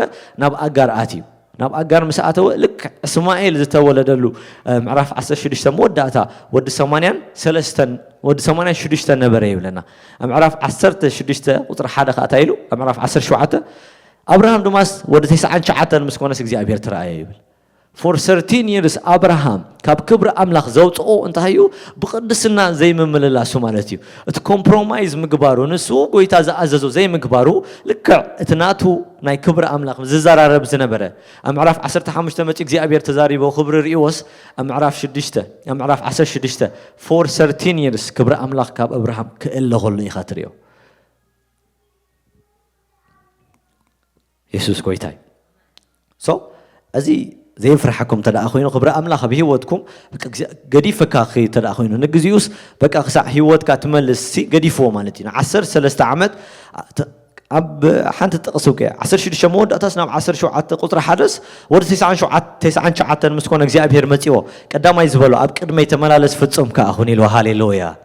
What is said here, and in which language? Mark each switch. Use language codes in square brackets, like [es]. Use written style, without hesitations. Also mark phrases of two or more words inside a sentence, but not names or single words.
[ti] ናብ ኣጋር ኣትዩ ናብ ኣጋር ምስ ኣተወ ልክ እስማኤል ዝተወለደሉ ምዕራፍ 16 መወዳእታ ወዲ 83 ወዲ 86 ነበረ ይብለና ኣብ ምዕራፍ 16 ቁጥሪ 1 ካታ ኢሉ ኣብ ምዕራፍ 17 አብርሃም ድማስ ወዲ 99 ምስ ኮነስ እግዚአብሔር ተራእየ ይብል [en] for 13 years [ti] አብርሃም ካብ ክብሪ ኣምላኽ ዘውፅኦ እንታይ እዩ ብቅድስና ዘይምምልላሱ ማለት እዩ እቲ ኮምፕሮማይዝ ምግባሩ ንሱ ጎይታ ዝኣዘዞ ዘይምግባሩ ልክዕ እቲ ናቱ ናይ ክብሪ ኣምላኽ ዝዘራረብ ዝነበረ ኣብ ምዕራፍ 15 መጪ እግዚኣብሔር ተዛሪቦ ክብሪ ርኢዎስ ኣብ ምዕራፍ 6 ኣብ ምዕራፍ 16 [en] for 13 years [ti] ክብሪ ኣምላኽ ካብ አብርሃም ክእለኸሉ ኢኻ ትሪኦ ኢየሱስ ጎይታ ሶ እዚ ዘይፍርሐኩም ተዳኣ ኮይኑ ክብሪ ኣምላኽ ኣብ ህይወትኩም ገዲፍካ ተዳኣ ኮይኑ ንግዚኡስ በቃ ክሳዕ ህይወትካ ትመልስ ገዲፍዎ ማለት እዩ 13 ዓመት ኣብ ሓንቲ ጥቕሱከ 16 መወዳእታስ ናብ 17 ቁጥሪ 1 ወዲ 99 ምስ ኮነ እግዚኣብሔር መፂዎ ቀዳማይ ዝበሎ ኣብ ቅድመይ ተመላለስ ፍጹም ከኣኹን ኢልዎ ሃሌሉያ